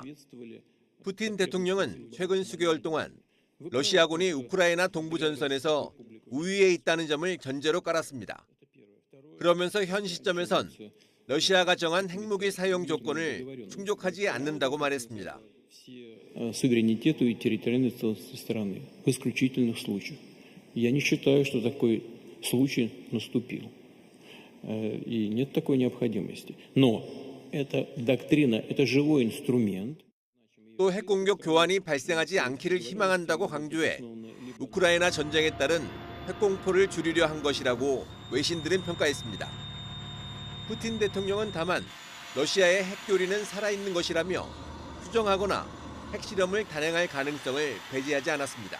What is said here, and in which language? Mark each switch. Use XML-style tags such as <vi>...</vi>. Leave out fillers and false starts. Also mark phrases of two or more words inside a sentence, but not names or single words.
<ko>푸틴 대통령은 최근 수개월 동안 러시아군이 우크라이나 동부 전선에서 우위에 있다는 점을 전제로 깔았습니다. 그러면서 현 시점에선 러시아가 정한 핵무기 사용 조건을 충족하지 않는다고 말했습니다.</ko> <ru>Я не считаю, что такой случай наступил. И нет такой необходимости. Но эта доктрина, это живой инструмент.</ru> <ko>또 핵공격 교환이 발생하지 않기를 희망한다고 강조해 우크라이나 전쟁에 따른 핵공포를 줄이려 한 것이라고 외신들은 평가했습니다. 푸틴 대통령은 다만 러시아의 핵교리는 살아있는 것이라며 수정하거나 핵실험을 단행할 가능성을 배제하지 않았습니다.</ko>